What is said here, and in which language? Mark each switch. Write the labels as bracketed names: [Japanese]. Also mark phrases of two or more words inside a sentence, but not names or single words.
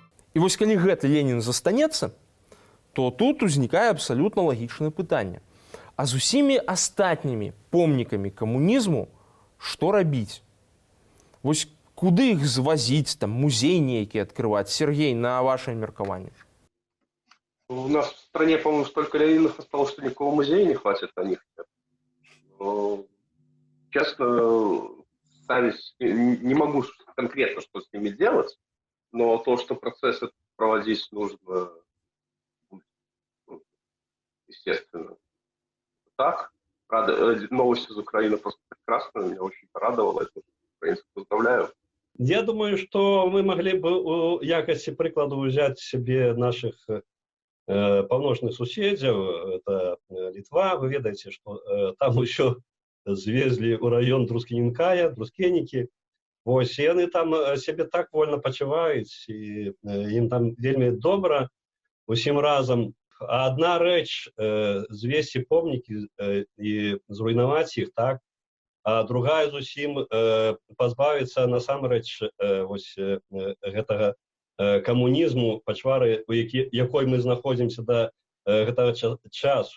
[Belarusian] І вось калі гэты Ленін застанецца, то тут узнікае абсалютна лагічнае пытанне. А з усімі астатнімі помнікамі камунізму што рабіць? Вось куды іх звазіць, там, музей нейкі адкрываць? Сергей, на ваше меркаванне. [Russian] У нас в стране, по-моему, столько Ленинов осталось, что никакого музея не хватит на них. Но, честно, не могу конкретно что с ними делать, но то, что процесс этот проводить нужно, естественно, так. Новость из Украины просто прекрасная, меня очень порадовала. Это украинцев поздравляю. Я думаю, что мы могли бы [Belarusian] у якости прикладу [Russian] взять себе наших [Belarusian] паўночных суседзяў, [Russian] это Литва. [Belarusian] Вы ведаеце, [Russian] что там еще звезли у район Друскенінкая, Друскенікі. [Belarusian] Вось, і яны там себе так вольна пачуваюць, і ім там вельмі добра усім разам. А одна рэч звесці помнікі і зруйнаваць іх, так, а другая зусім пазбавіцца насамрэч вось гэтага камунізму, пачвары, у якой мы знаходзімся да гэтага часу.